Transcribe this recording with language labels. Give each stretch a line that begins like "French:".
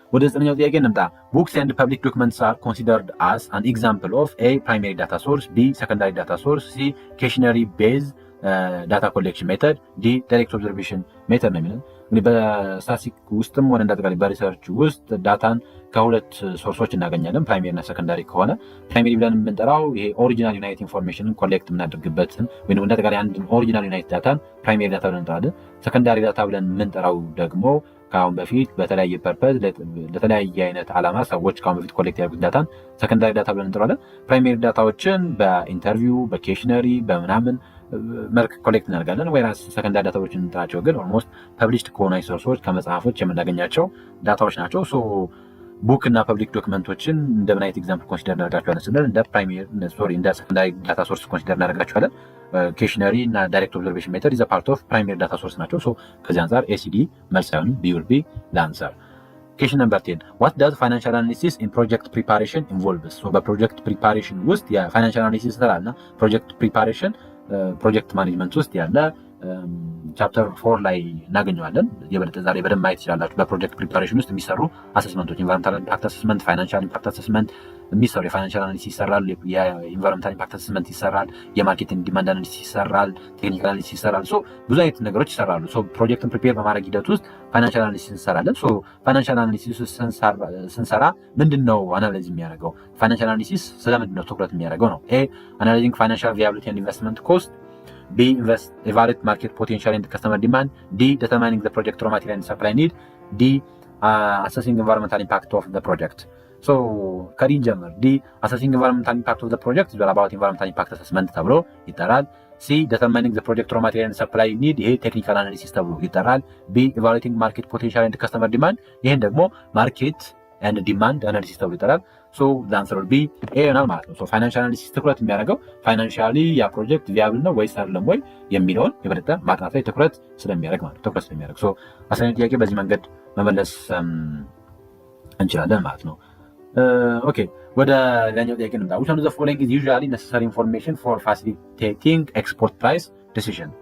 Amharic: ወደ ዘጠነኛው ጥያቄ እንምጣ።
English: Books and public documents are considered as an example of A. primary data source, B. secondary data source, C. questionnaire based
Amharic: ዳታ ኮሌክሽን ሜተድ፣ ዲ ዳይሬክት ኦብዘርቬሽን ሜተድ ነው የሚለው። እንግዲህ በስታቲስቲክ ውስጥም ሆነ እንዳጠቃላይ በሪሰርች ውስጥ ዳታን ከሁለት ሶርሶች እናገኛለን። ፕራይሜሪ እና ሰከንዳሪ ከሆነ ፕራይሜሪ ብለን የምንጠራው ይሄ ኦሪጂናል ዩናይት ኢንፎርሜሽንን ኮሌክት የምናደርግበትን ወይም እንዳጠቃላይ አንድ ኦሪጂናል ዩናይት ዳታን ፕራይሜሪ ዳታ ብለን እንጠራለን። ሰከንዳሪ ዳታ ብለን የምንጠራው ደግሞ ከአሁን በፊት በተለያየ ፐርፐዝ ለተለያየ አይነት ዓላማ ሰዎች ከአሁን በፊት ኮሌክት ያደርጉት ዳታን ሰከንዳሪ ዳታ ብለን እንጠራለን። ፕራይሜሪ ዳታዎችን በኢንተርቪው በኬሽነሪ በምናምን መልክ ኮሌክት እናደርጋለን። ወይራስ ሰከንዳሪ ዳታዎችን እንጠራቸው ግን ኦልሞስት ፐብሊሽድ ከሆኑ ሶርሶች ከመጽሐፎች የምናገኛቸው ዳታዎች ናቸው። ቡክ እና ፐብሊክ ዶክመንቶችን እንደምን አይነት ኤግዛምፕል ኮንሲደር እናደርጋቸዋለን ስንል እንደ ሰከንዳሪ ዳታ ሶርስ ኮንሲደር እናደርጋቸዋለን። ኬሽነሪ እና ዳይሬክት ኦብዘርቬሽን ሜተድ ኢዝ ፓርት ኦፍ ፕራይሜሪ ዳታ ሶርስ ናቸው። ከዚህ አንጻር ኤሲዲ መልስ ሳይሆን ቢ ዊል ቢ ለአንሰር።
English: Question number 10. What does financial analysis in project preparation involves?
Amharic: በፕሮጀክት ፕሪፓሬሽን ውስጥ የፋይናንሻል አናሊሲስ ስራና ፕሮጀክት ፕሪፓሬሽን ፕሮጀክት ማኔጅመንት ውስጥ ያለ ቻፕተር 4 ላይ እናገኘዋለን። የበለጠ ዛሬ በደንብ ማየት ይችላላችሁ። በፕሮጀክት ፕሪፓሬሽን ውስጥ የሚሰሩ አሰስመንቶች ኢንቫይሮንመንታል ኢምፓክት አሰስመንት፣ ፋይናንሻል ኢምፓክት አሰስመንት የሚሰሩ የፋይናንሻል አናሊሲስ ይሰራል፣ የኢንቫይሮንመንታል ኢምፓክት አሰስመንት ይሰራል፣ የማርኬቲንግ ዲማንድ አናሊሲስ ይሰራል፣ ቴክኒካል አናሊሲስ ይሰራል። ብዙ አይነት ነገሮች ይሰራሉ። ፕሮጀክትን ፕሪፔር በማድረግ ሂደት ውስጥ ፋይናንሻል አናሊሲስ እንሰራለን። ፋይናንሻል አናሊሲስ ስንሰራ ምንድን ነው አናላይዝ የሚያደርገው? ፋይናንሻል አናሊሲስ ስለምንድን ነው ትኩረት የሚያደርገው ነው? ኤ አናላይዚንግ ፋይናንሻል ቪያቢሊቲ ኤንድ ኢንቨስትመንት ኮስት፣ B.
English: Evaluate market potential and customer demand. D. Determining the project raw material and supply need. D. Assessing environmental impact of the project.
Amharic: ከዲን ጀምር።
English: D. Assessing environmental impact of the project is all about environmental impact assessment
Amharic: ተብሎ ይጠራል።
English: C. Determining the project raw material and supply need
Amharic: ይሄ ቴክኒካል አናሊሲስ ተብሎ ይጠራል።
English: B. Evaluating market potential and customer demand
Amharic: ይሄን ደግሞ ማርኬት and demand analysis ተብሎ ይጠራል።
English: the answer will be A
Amharic: ይሆናል ማለት ነው። ፋይናንሻል አናሊሲስ ትኩረት የሚያደርገው ፋይናንሻሊ ያ ፕሮጀክት ቪያብል ነው ወይስ አይደለም ወይ የሚለውን የበለጠ ማጥናት ላይ ትኩረት ስለሚያደርግ ማለት ነው። አስረኛ ጥያቄ በዚህ መንገድ መመለስ እንችላለን ማለት ነው። ኦኬ ወደ ሌላኛው ጥያቄ እንምጣ።
English: which one of the following is usually necessary information for facilitating export price decision?